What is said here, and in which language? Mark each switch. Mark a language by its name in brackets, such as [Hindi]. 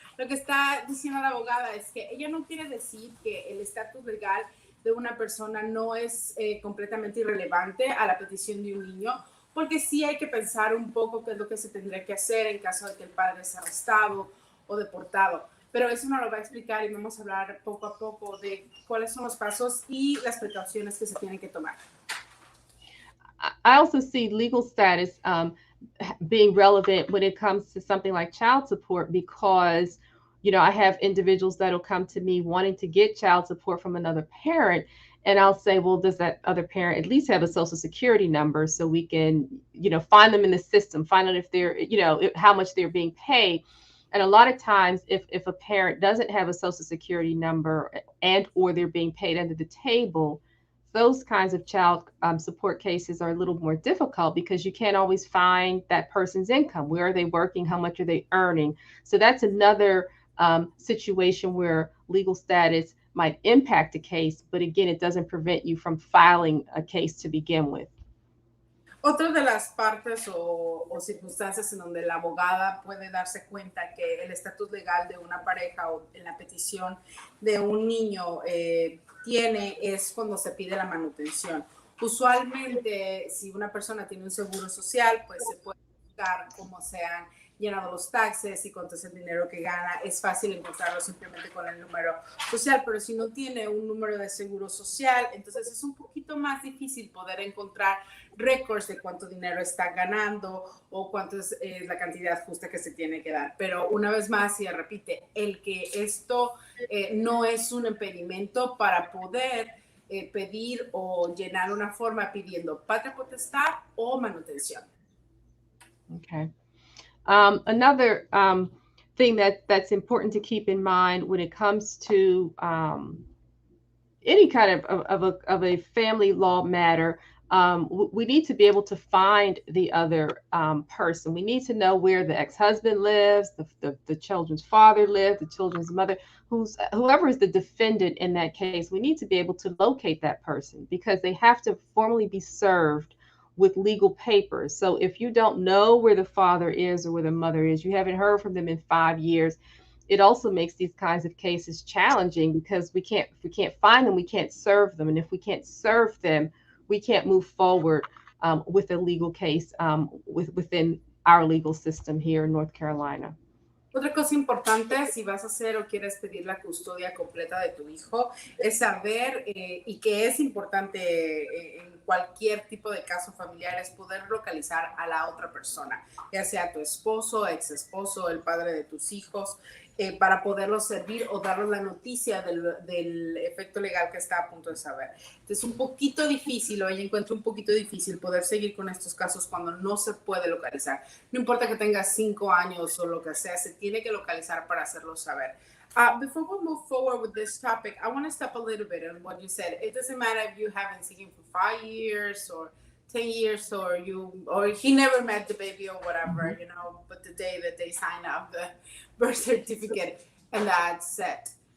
[Spanish] Lo que está diciendo la abogada es que ella no quiere decir que el estatus legal de una persona no es completamente irrelevante a la petición de un niño, porque sí hay que pensar un poco qué es lo que se tendría que hacer en caso de que el padre sea arrestado o deportado. Pero eso nos lo va a explicar y vamos a hablar poco a poco de cuáles son los pasos y las precauciones que se tienen que tomar. [English] I also see legal status being relevant when it comes to something like child support, because You know, I have individuals that'll come to me wanting to get child support from another parent. And I'll say, well, does that other parent at least have a social security number so we can, you know, find them in the system, find out if they're, you know, how much they're being paid. And a lot of times, if a parent doesn't have a social security number and or they're being paid under the table, those kinds of child support cases are a little more difficult because you can't always find that person's income. Where are they working? How much are they earning? So that's another situation where legal status might impact a case, but again, it doesn't prevent you from filing a case to begin with. [Spanish] Otra de las partes o circunstancias en donde la abogada puede darse cuenta que el estatus legal de una pareja o en la petición de un niño tiene es cuando se pide la manutención. Usualmente, si una persona tiene un seguro social, pues se puede buscar cómo se han llenado los taxes y cuánto es el dinero que gana. Es fácil encontrarlo simplemente con el número social, pero si no tiene un número de seguro social, entonces es un poquito más difícil poder encontrar récords de cuánto dinero está ganando o cuánto es la cantidad justa que se tiene que dar. Pero una vez más, y repite, el que esto no es un impedimento para poder pedir o llenar una forma pidiendo patria potestad o manutención. [English] Okay. Another thing that's important to keep in mind when it comes to any kind of a family law matter, we need to be able to find the other person. We need to know where the ex-husband lives, the children's father lives, the children's mother, whoever is the defendant in that case. We need to be able to locate that person because they have to formally be served with legal papers. So if you don't know where the father is or where the mother is, you haven't heard from them in 5 years, it also makes these kinds of cases challenging because if we can't find them, we can't serve them. And if we can't serve them, we can't move forward with a legal case within our legal system here in North Carolina. [Spanish] Otra cosa importante, si vas a hacer o quieres pedir la custodia completa de tu hijo, es saber, y que es importante en cualquier tipo de caso familiar, es poder localizar a la otra persona, ya sea tu esposo, ex esposo, el padre de tus hijos, para poderlos servir o darles la noticia del efecto legal que está a punto de saber. Entonces, un poquito difícil, hoy encuentro un poquito difícil poder seguir con estos casos cuando no se puede localizar. No importa que tengas 5 años o lo que sea, se tiene que localizar para hacerlo saber. [English] Before we move forward with this topic, I want to step a little bit on what you said. It doesn't matter if you haven't seen him for 5 years or 10 years or he never met the baby or whatever, you know, but the day that they sign up the birth certificate and that's it.